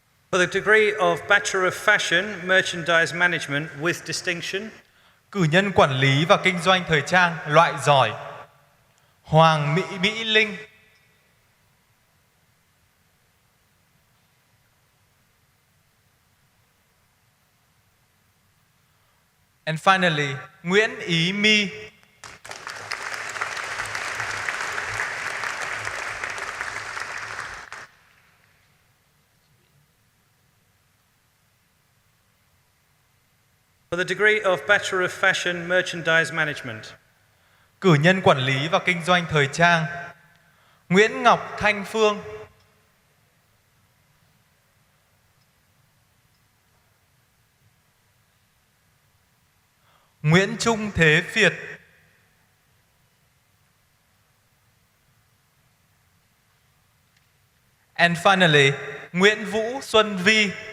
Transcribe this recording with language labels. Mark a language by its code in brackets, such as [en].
[en] For the degree of Bachelor of Fashion, Merchandise Management with distinction, [vi] Cử nhân quản lý và kinh doanh thời trang loại giỏi, Hoàng Mỹ Linh, [en] and finally, [vi] Nguyễn Ý My. [en] for the degree of Bachelor of Fashion, Merchandise Management, [vi] Cử nhân quản lý và kinh doanh thời trang, Nguyễn Ngọc Thanh Phương, Nguyễn Trung Thế Việt, [en] and finally, [vi] Nguyễn Vũ Xuân Vi.